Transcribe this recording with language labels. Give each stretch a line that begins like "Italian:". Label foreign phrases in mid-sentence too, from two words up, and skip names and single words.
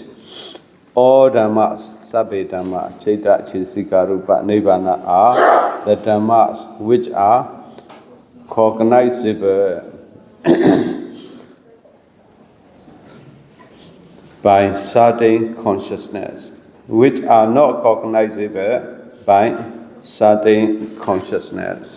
English: All dhammas,
Pali: sabbe dhamma, chaita, chesika, rupa, nibbana
English: are the dhammas which are cognizable by certain consciousness, which are not cognizable by certain consciousness.